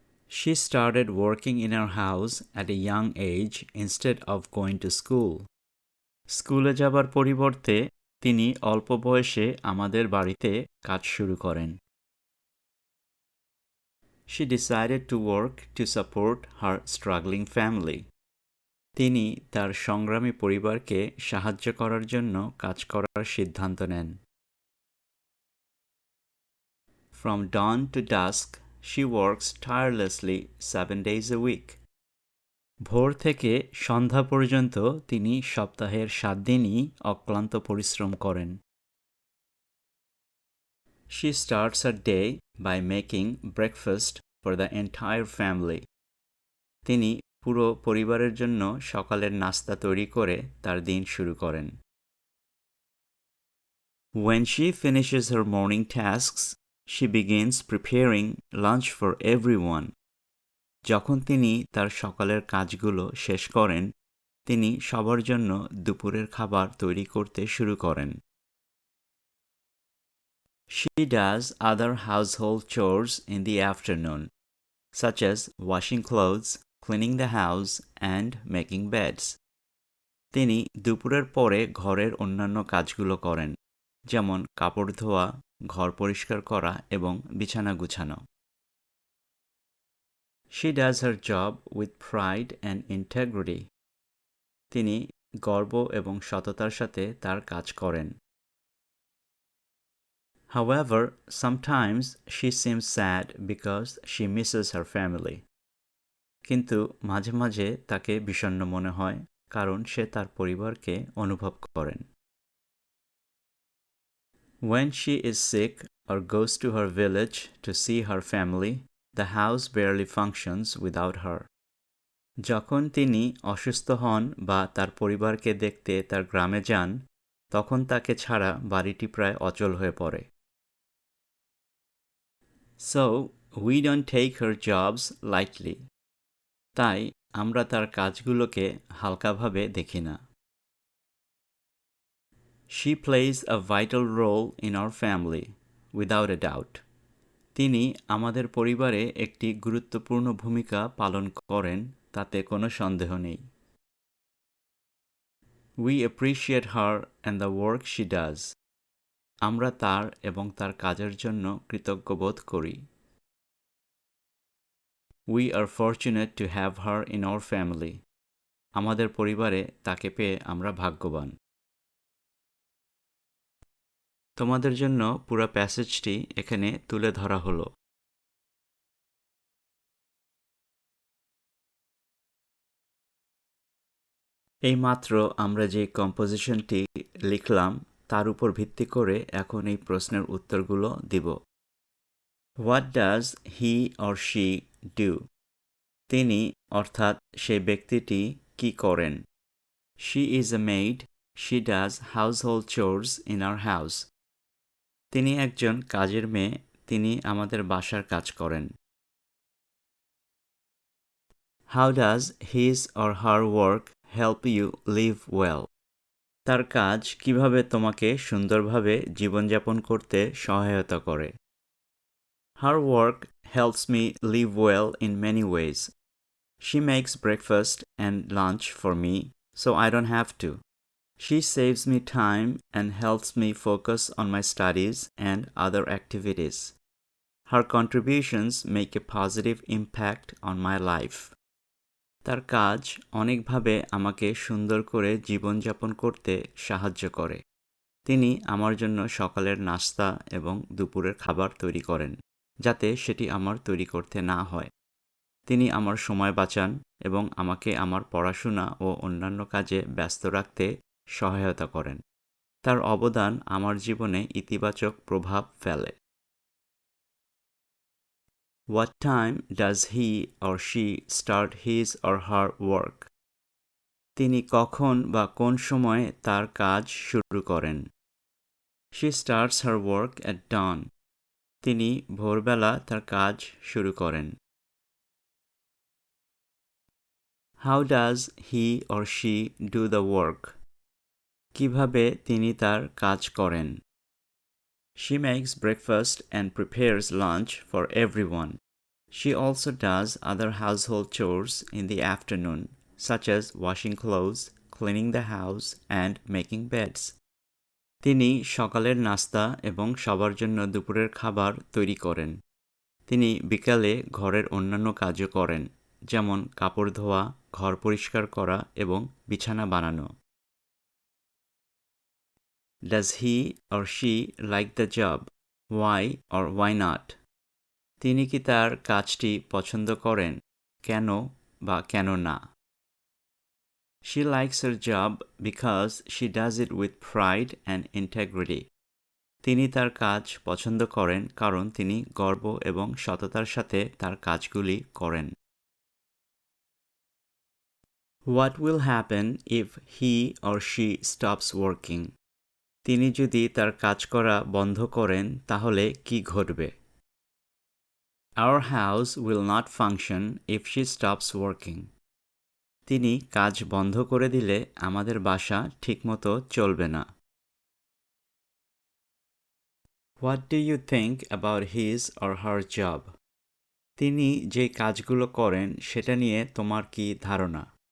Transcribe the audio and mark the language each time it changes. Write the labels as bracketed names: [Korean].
[English] She started working in our house at a young age instead of going to school. [Bangla] স্কুলে যাবার পরিবর্তে তিনি অল্প বয়সে আমাদের বাড়িতে কাজ শুরু করেন। [English] She decided to work to support her struggling family. [Bangla] তিনি তার সংগ্রামী পরিবারকে সাহায্য করার জন্য কাজ করার সিদ্ধান্ত নেন। [English] From dawn to dusk, she works tirelessly 7 days a week. [Bangla] ভোর থেকে সন্ধ্যা পর্যন্ত তিনি সপ্তাহের 7 দিনই অক্লান্ত পরিশ্রম করেন। [English] She starts her day by making breakfast for the entire family. [Bangla] তিনি পুরো পরিবারের জন্য সকালের নাস্তা তৈরি করে তার দিন শুরু করেন। [English] When she finishes her morning tasks, she begins preparing lunch for everyone. [Bangla] যখন তিনি তার সকালের কাজগুলো শেষ করেন, তিনি সবার জন্য দুপুরের খাবার তৈরি করতে শুরু করেন। [English] She does other household chores in the afternoon, such as washing clothes, cleaning the house, and making beds. [Bangla] তিনি দুপুরের পরে ঘরের অন্যান্য কাজগুলো করেন, যেমন কাপড় ধোয়া, ঘর পরিষ্কার করা এবং বিছানা গুছানো। [English] She does her job with pride and integrity. [Bangla] তিনি গর্ব এবং সততার সাথে তার কাজ করেন। [English] However, sometimes she seems sad because she misses her family. [Bangla] কিন্তু মাঝে মাঝে তাকে বিষণ্ণ মনে হয় কারণ সে তার পরিবারকে অনুভব করেন। [English] When she is sick or goes to her village to see her family, the house barely functions without her. [Bangla] যখন তিনি অসুস্থ হন বা তার পরিবারকে দেখতে তার গ্রামে যান, তখন তাকে ছাড়া বাড়িটি প্রায় অচল হয়ে পড়ে। [English] So, we don't take her jobs lightly. [Bangla] তাই আমরা তার কাজগুলোকে হালকাভাবে দেখি না। [English] She plays a vital role in our family, without a doubt. [Bangla] তিনি আমাদের পরিবারে একটি গুরুত্বপূর্ণ ভূমিকা পালন করেন, তাতে কোনো সন্দেহ নেই। [English] We appreciate her and the work she does. [Bangla] আমরা তার এবং তার কাজের জন্য কৃতজ্ঞ বোধ করি। [English] We are fortunate to have her in our family. [Bangla] আমাদের পরিবারে তাকে পেয়ে আমরা ভাগ্যবান। তোমাদের জন্য পুরো প্যাসেজটি এখানে তুলে ধরা হলো। এইমাত্র আমরা যে কম্পোজিশনটি লিখলাম তার উপর ভিত্তি করে এখন এই প্রশ্নের উত্তরগুলো দিব। [English] What does he or she do? [Bangla] তিনি অর্থাৎ সেই ব্যক্তিটি কি করেন? [English] She is a maid. She does household chores in our house. [Bangla] তিনি একজন কাজের মেয়ে। তিনি আমাদের বাসার কাজ করেন। [English] How does his or her work help you live well? [Bangla] তার কাজ কিভাবে তোমাকে সুন্দরভাবে জীবনযাপন করতে সহায়তা করে? [English] Her work helps me live well in many ways. She makes breakfast and lunch for me, so I don't have to. She saves me time and helps me focus on my studies and other activities. Her contributions make a positive impact on my life. [Bangla] তার কাজ অনেকভাবে আমাকে সুন্দর করে জীবনযাপন করতে সাহায্য করে। তিনি আমার জন্য সকালের নাস্তা এবং দুপুরের খাবার তৈরি করেন, যাতে সেটি আমার তৈরি করতে না হয়। তিনি আমার সময় বাঁচান এবং আমাকে আমার পড়াশোনা ও অন্যান্য কাজে ব্যস্ত রাখতে সহায়তা করেন। তার অবদান আমার জীবনে ইতিবাচক প্রভাব ফেলে। [English] What time does he or she start his or her work? [Bangla] তিনি কখন বা কোন সময়ে তার কাজ শুরু করেন? [English] She starts her work at dawn. [Bangla] তিনি ভোরবেলা তার কাজ শুরু করেন। [English] How does he or she do the work? [Bangla] কিভাবে তিনি তার কাজ করেন? [English] She makes breakfast and prepares lunch for everyone. She also does other household chores in the afternoon, such as washing clothes, cleaning the house, and making beds. [Bangla] তিনি সকালের নাস্তা এবং সবার জন্য দুপুরের খাবার তৈরি করেন। তিনি বিকালে ঘরের অন্যান্য কাজও করেন, যেমন কাপড় ধোয়া, ঘর পরিষ্কার করা এবং বিছানা বানানো। [English] Does he or she like the job? Why or why not? [Bangla] তিনি কি তার কাজটি পছন্দ করেন? কেন বা কেন না? [English] She likes her job because she does it with pride and integrity. [Bangla] তিনি তার কাজ পছন্দ করেন কারণ তিনি গর্ব এবং সততার সাথে তার কাজগুলি করেন। [English] What will happen if he or she stops working? [Bangla] তিনি যদি তার কাজ করা বন্ধ করেন তাহলে কি ঘটবে? [English] Our house will not function if she stops working. [Bangla] তিনি কাজ বন্ধ করে দিলে আমাদের বাসা ঠিকমতো চলবে না। [English] What do you think about his or her job? [Bangla] তিনি যে কাজগুলো করেন সেটা নিয়ে তোমার কি ধারণা?